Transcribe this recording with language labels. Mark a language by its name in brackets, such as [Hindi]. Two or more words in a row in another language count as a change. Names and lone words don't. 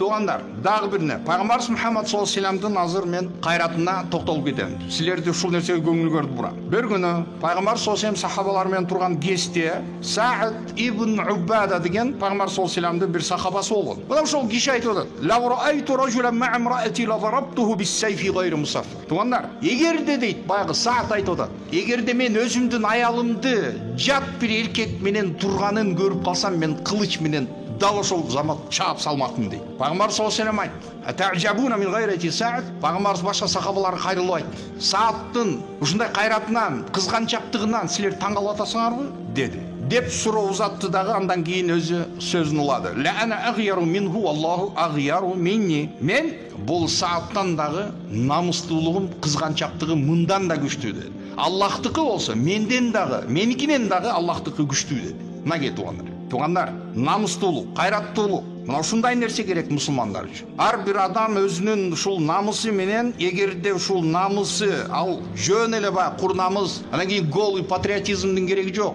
[Kyrgyz] Тугандар, дагы бирне, Пайгамбарыбыз Мухаммад [Arabic] صلى الله عليه [Kyrgyz] вассаламдын азыр мен кайратына токтолуп кетем. Силерди ушул нерсеге көңүлгөрдү бурам. Бир күнү Пайгамбар [Arabic] صلى الله عليه وسلم [Kyrgyz] сахабалар менен турган кезде Саид ибн Убада деген Пайгамбар [Arabic] صلى الله عليه [Kyrgyz] вассаламдын бир сахабасы болгон. Мына ошол киши айтып атат: [Arabic] "لو رأيت رجلا مع امرأتي لضربته بالسيف غير مصفح." [Kyrgyz] Тугандар, эгерде дейт, баягы Саид айтып атат, эгерде мен өзүмдүн аялымды жат бир эркек менен турганын көрүп калсам, мен кылыч менен дал ошол замат чаап салмакмын дейт. [Arabic] Пайгамбар صلى الله عليه وسلم айтты: "أتعجبون من غيرة سعد". [Kyrgyz] Пайгамбарыбыз башка сахабаларга кайрылып айтты: "Сааттын ушундай кайратынан, кызганчактыгынан силер таң калып атасыңарбы?" деди. Деп суроо узатты дагы, андан кийин өзү сөзүн улады. [Arabic] "لأنا أغير منه والله أغير مني". [Kyrgyz] Мен бул Сааттан дагы намыстуулугум, кызганчактыгым мындан да күчтүү деди. Аллахтыкы болсо менден дагы, меникинен дагы Аллахтыкы күчтүү деди. Мына тугандар. Тугандар, намыстуулук, кайраттуулук, мына ушундай нерсе керек мусулмандар үчүн. Ар бир адам өзүнүн ушул намысы менен, эгерде ушул намысы ал жөн эле баягы кур намыс, анан кийин голый патриотизмдин кереги жок.